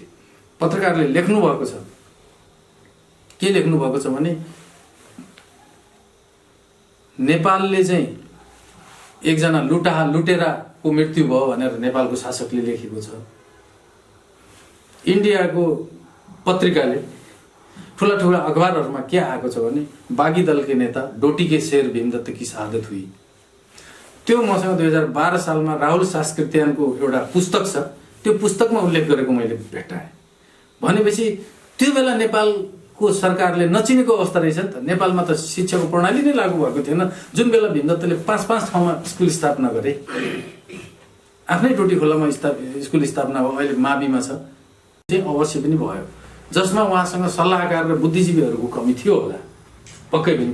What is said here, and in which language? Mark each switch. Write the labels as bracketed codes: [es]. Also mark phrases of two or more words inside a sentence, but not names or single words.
[ne] पत्रकारले लेख्नु भएको छ, के लेख्नु भएको छ भने नेपालले चाहिँ एकजना लुटेराको मृत्यु भयो भनेर नेपालको शासकले लेखेको छ। इन्डियाको पत्रिकाले, ठुला ठुला अखबारहरूमा के आएको छ भने [hi] बागी दल के नेता डोटी के शेर भीमदत्त की शहादत हुई। [ne] त्यो मसँग 2012 सालमा राहुल सास्कृत्यानको एउटा पुस्तक छ, त्यो पुस्तकमा उल्लेख गरेको मैले भेटाएँ। भनेपछि त्यो बेला नेपालको सरकारले नचिनेको अवस्था रहेछ नि त। नेपालमा त शिक्षाको प्रणाली नै लागू भएको थिएन। जुन बेला भीमदत्तले 5-5 ठाउँमा स्कुल स्थापना गरे, आफ्नै टोटी खोलामा स्कुल स्थापना भयो, अहिले माविमा छ, चाहिँ अवश्य पनि भयो, जसमा उहाँसँग सल्लाहकार र बुद्धिजीवीहरूको कमी थियो होला, पक्कै पनि।